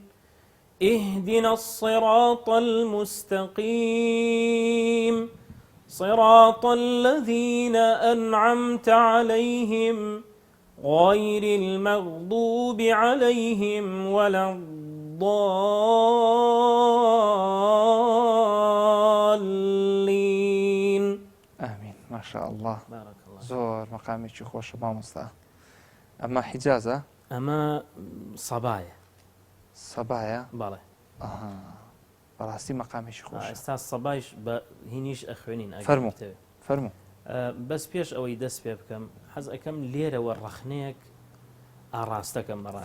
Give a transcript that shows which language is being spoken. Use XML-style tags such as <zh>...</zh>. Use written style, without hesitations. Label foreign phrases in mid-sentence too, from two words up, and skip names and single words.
<ar>اهدنا الصراط المستقيم صراط الذين أنعمت عليهم غير المغضوب عليهم ولا الضالين. آمين. ما شاء الله. بارك الله.</ar> <ckb>زۆر مەقامێکی خۆشە مامۆستا. ئەمە حیجازە؟ ئەمە سەبایە. سەبایە؟ بەڵێ. بەڕاستی مەقامێکی خۆشە. ئێستا سەبایش بە هینیش ئەخوێنین. فەرموو. بەس پێش ئەوەی دەست پێ بکەم حەز ئەەکەم لێرەوە ڕەخنەیەک ئاڕاستەکەم بەڕاست.</ckb>